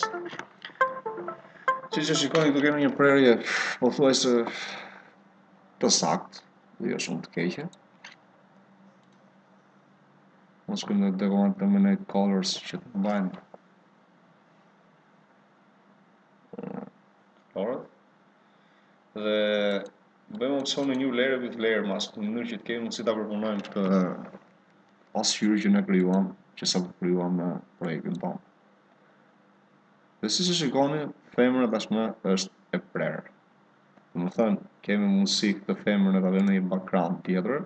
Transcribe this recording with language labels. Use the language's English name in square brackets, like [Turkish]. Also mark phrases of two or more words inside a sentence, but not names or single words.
[Albanian] Siç e shikoni këtu kemi një prerje pothuajse të saktë, dhe jo shumë të keqe. Mos shkojmë të [English] decontaminate colors [Albanian] që të mbajnë colorët. Dhe bëjmë opsioni [English] new layer with layer mask [Albanian] në mënyrë që të kemi mundësi ta përpunojmë këtë pasqyrë që ne krijuam, që sapo krijuam në projektin tonë. Dhe si shikoni, femra tashmë është e prerë. Domethënë, kemi mundësi këtë femrën e ta vëmë në një background tjetër.